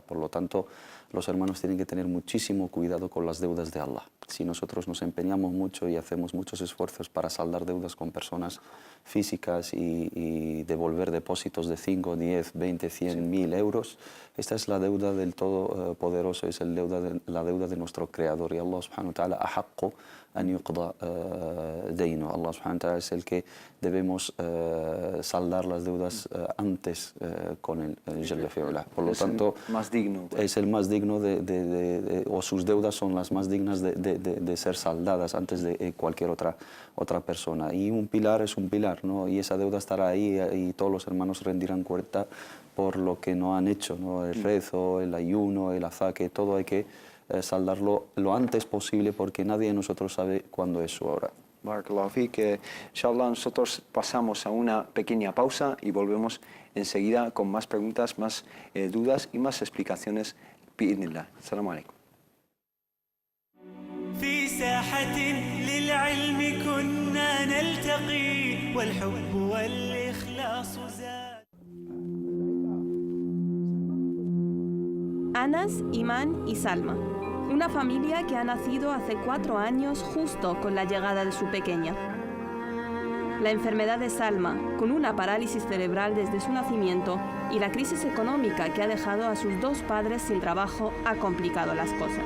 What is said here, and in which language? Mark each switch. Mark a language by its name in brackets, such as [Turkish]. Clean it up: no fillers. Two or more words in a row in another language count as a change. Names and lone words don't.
[Spanish] Por lo tanto, los hermanos tienen que tener muchísimo cuidado con las deudas de Allah. Si nosotros nos empeñamos mucho y hacemos muchos esfuerzos para saldar deudas con personas físicas y devolver depósitos de 5, 10, 20, 100, 1000 euros, esta es la deuda del Todopoderoso, es la deuda de nuestro Creador, y [Arabic] الله سبحانه وتعالى أحق أن يقضى دينه. الله سبحانه وتعالى [Spanish] es el que debemos saldar las deudas antes con el [Arabic] جل في علاه. [Spanish] Por lo tanto, más digno, es el más digno o sus deudas son las más dignas de ser saldadas antes de cualquier otra persona. Y un pilar es un pilar, ¿no? Y esa deuda estará ahí, y todos los hermanos rendirán cuenta por lo que no han hecho, ¿no? El rezo, el ayuno, el azaque, todo hay que saldarlo lo antes posible porque nadie de nosotros sabe cuándo es su hora. [Arabic] بارك الله فيك. [Spanish] Inshallah, nosotros pasamos a una pequeña pausa y volvemos enseguida con más preguntas, más dudas y más explicaciones. [Arabic] بإذن الله. السلام عليكم. في ساحة للعلم كنا نلتقي والحب والإخلاص زاد. [Spanish] Anas, Iman y Salma, una familia que ha nacido hace 4 años justo con la llegada de su pequeña. La enfermedad de Salma, con una parálisis cerebral desde su nacimiento, y la crisis económica que ha dejado a sus 2 padres sin trabajo ha complicado las cosas.